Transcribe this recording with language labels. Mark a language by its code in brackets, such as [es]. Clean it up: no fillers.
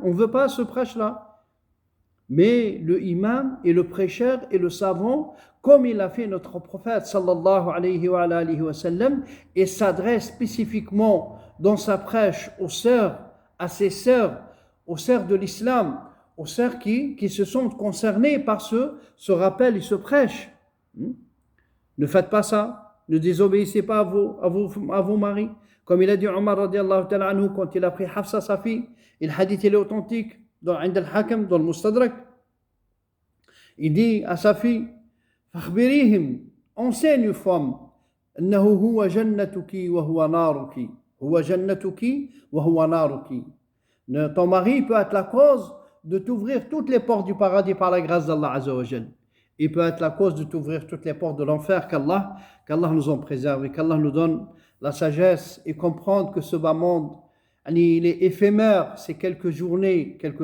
[fr] On veut pas ce prêche-là. Mais le imam et le prêcheur et le savant, comme il a fait notre prophète sallallahu alayhi wa sallam, et s'adresse spécifiquement dans sa prêche aux sœurs, à ses sœurs, aux sœurs de l'islam, aux sœurs qui se sont concernées par ce rappel et ce prêche. Ne faites pas ça. Ne désobéissez pas à vos maris. Comme il a dit Omar radiallahu ta'ala anhu quand il a pris Hafsa sa fille, et le hadith il est authentique dans Ind al-Hakam, dans le Mustadrak. Il dit à sa fille, [ar] فاخبريهم, [fr] enseigne une femme, [ar] أنه هو جنتك وهو نارك, [fr] هو جنتك وهو نارك. Ton mari peut être la cause de t'ouvrir toutes les portes du paradis par la grâce d'Allah Azza wa Jal. Il peut être la cause de t'ouvrir toutes les portes de l'enfer, qu'Allah nous en préserve et qu'Allah nous donne la sagesse et comprendre que ce bas monde, il est éphémère, c'est quelques journées.